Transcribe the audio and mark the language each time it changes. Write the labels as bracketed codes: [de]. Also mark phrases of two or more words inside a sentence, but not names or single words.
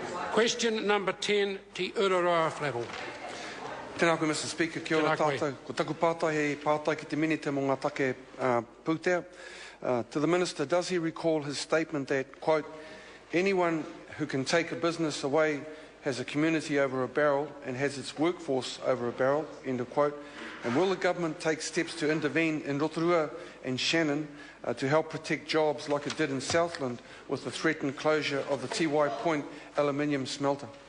[en] Question number 10, Te Ururoa Flavell. [mi] Tēnā koe, [en] Mr. Speaker. [mi] Kia ora tātou. Ko taku pātai he pātai ki te minite mō ngā take pūtea. [en] To the Minister, does he recall his statement that, quote, anyone who can take a business away has a community over a barrel and has its workforce over a barrel, end of quote. And will the government take steps to intervene in Rotorua and Shannon to help protect jobs like it did in Southland with the threatened closure of the Tiwai Point aluminium smelter?